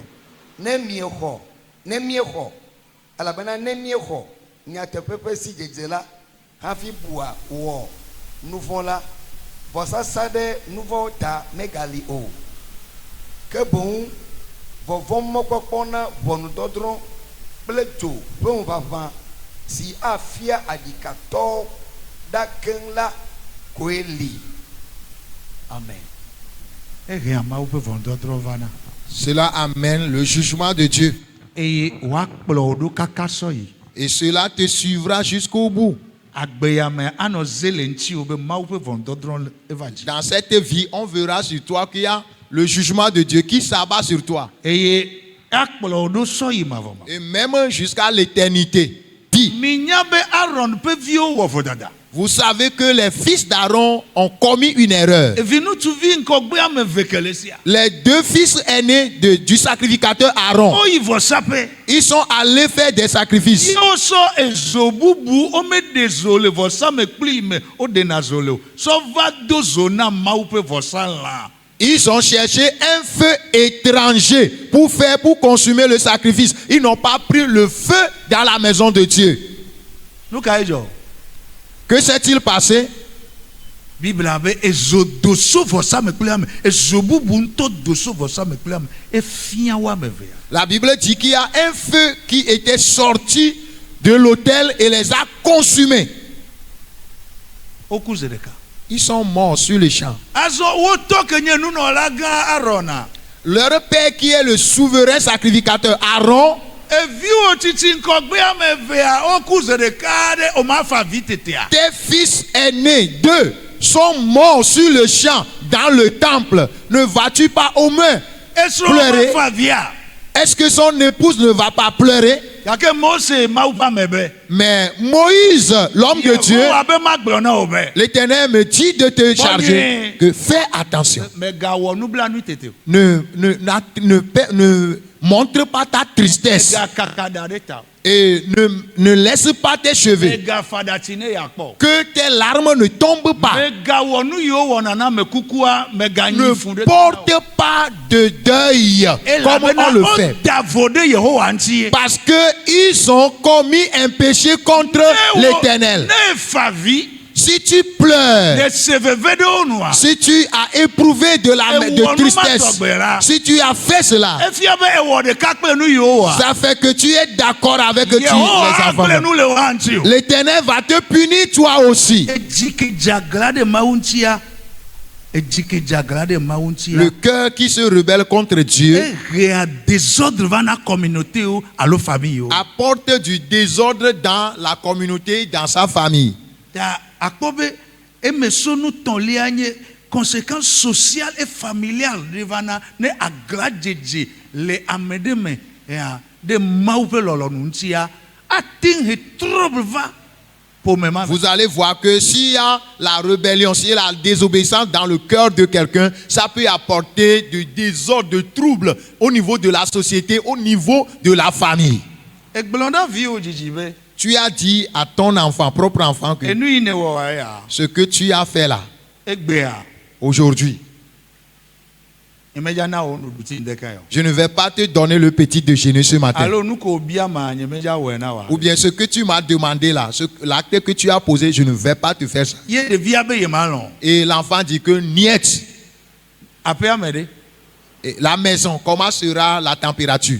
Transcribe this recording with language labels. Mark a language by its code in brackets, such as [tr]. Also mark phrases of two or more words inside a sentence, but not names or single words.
[ee] Ne miexɔ elabena ne miexɔ nyateƒe ƒe sidzedze la hafi bua wɔ nu vɔ̃ la vɔsasa ɖe nu vɔ̃ ta megali o ke boŋ vɔvɔ mɔkpɔkpɔ na ʋɔnudɔdrɔ̃ kple dzo ƒe ŋuʋaʋã si afia adikatɔ ɖa keŋ la koe li. Amen. Ehe amawo ƒe vɔndɔdrɔ̃ va na. [fr] Cela amène le jugement de Dieu. [ee] Eye woakplɔ wo ɖo kaka sɔyi. [fr] Et cela te suivra jusqu'au bout. [ee] Agbeyame anɔ ze le ŋuti be Mawu ƒe vɔndɔdrɔ̃ eva dzi. [fr] Dans cette vie, on verra sur toi qu'il y a le jugement de Dieu qui s'abat sur toi. [ee] Eye akplɔ wo ɖo sɔyi mavɔma. [fr] Et même jusqu'à l'éternité. Dis, [ee] Minya be Aaron ƒe viwo wɔ vodada. [fr] Vous savez que les fils d'Aaron ont commis une erreur. [ee] evi ŋutsuvi ŋkɔgbe ame eve ke le sia. [fr] Les deux fils aînés du sacrificateur Aaron, [ee] Woyi vɔsaƒe. [fr] ils sont allés faire des sacrifices. [ee] Ye wosɔ ezo bubu womeɖe zo le vɔsamekpli me woɖena zo le o. Sɔ va do zo na Mawu ƒe vɔsalã. [fr] Ils ont cherché un feu étranger pour consumer le sacrifice. Ils n'ont pas pris le feu dans la maison de Dieu. [ee] Nu ka edzɔ? [fr] Que s'est-il passé? [ee] Biblia be ezo doso vɔsamekplia me, ezo bubu ŋutɔ doso vɔsamekplia me, efia wo ame evea. [fr] La Bible dit qu'il y a un feu qui était sorti de l'autel et les a consumés. [ee] Woku ze ɖeka. [fr] Ils sont morts sur le champ. [ee] Azɔ wotɔ ke nye nunɔlagã Arɔna. [fr] Leur père qui est le souverain sacrificateur Aaron, [ee] Eviwo titi ŋkɔgbe ame evea woku ze ɖeka ɖe womafa vi tetea. [fr] tes fils aînés, deux, sont morts sur le champ dans le temple. Ne vas-tu pas au moins [ee] Esrɔ̃ [fr] pleurer? [ee] womafa via. [fr] Est-ce que son épouse ne va pas pleurer? [ee] Gake Mose Mawu ƒe ame be. [fr] Mais Moïse, l'homme de Dieu, [ee] Yehowa be magblɔ na wo be. [fr] l'Éternel me dit de te charger que fais attention. [ee] Megawɔ nublanui tete o. [fr] Ne montre pas ta tristesse [ee] Megakaka da ɖe ta o. [fr] et ne laisse pas tes cheveux. [ee] Megafa ɖatsi ne yakpɔ. [fr] Que tes larmes ne tombent pas. [ee] Megawɔ nu yiwo wɔna na ame kukua meganyi fu [fr] Ne [ee] ɖe. [fr] porte pas de deuil comme on le fait. [ee] Da vo ɖe Yehowa ŋuti. [fr] Parce que ils ont commis un péché contre l'Éternel. [ee] Ne fa vi. [fr] Si tu pleures, [ee] Ne se veve ɖe wo nua. [fr] si tu as éprouvé de tristesse, si tu as fait cela, [ee] Efia be ewɔ ɖeka kple nu yiwo wa. [fr] ça fait que tu es d'accord avec Dieu, les [ee] Yehowa [fr] enfants. [ee] agblẽ nu le wo hã ŋuti o. [fr] L'Éternel va te punir toi aussi. [ee] Edzike dzagla ɖe Mawu ŋutia. Edzike dzagla ɖe Mawu ŋutia. [fr] Le cœur qui se rebelle contre Dieu [ee] Ehea désordre va na communauté o alo famille o. [fr] apporte du désordre dans la communauté, dans sa famille. [ee] Ta akpɔ be emesonu tɔ̃lia nye [fr] conséquence sociale et familiale [ee] ɖe va na ne agladzedze le ame ɖe me ea ɖe Mawu ƒe lɔlɔ̃nu ŋutia ate ŋu trouble va ƒome ma me. [fr] Vous allez voir que s'il y a la rébellion, s'il y a la désobéissance dans le cœur de quelqu'un, ça peut apporter du désordre, de trouble au niveau de la société, au niveau de la famille. [ee] Egblɔ na viwo dzidzi be [fr] Tu as dit à ton enfant, propre enfant, que [ee] enu yi ne wɔ ya [fr] ce que tu as fait là, [ee] egbea [fr] aujourd'hui, [ee] nyemedza na wo nuɖuti ŋdeke ya o. [fr] je ne vais pas te donner le petit déjeuner ce matin. [ee] Alo nu ko bia ma nyemedza wɔe na wa. [fr] Ou bien ce que tu m'as demandé là, l'acte que tu as posé, je ne vais pas te faire ça. [ee] Ye ɖevia be yema lɔ̃. [fr] Et l'enfant dit que niet. [ee] Aƒea me ɖe. [fr] Et la maison, comment sera la température?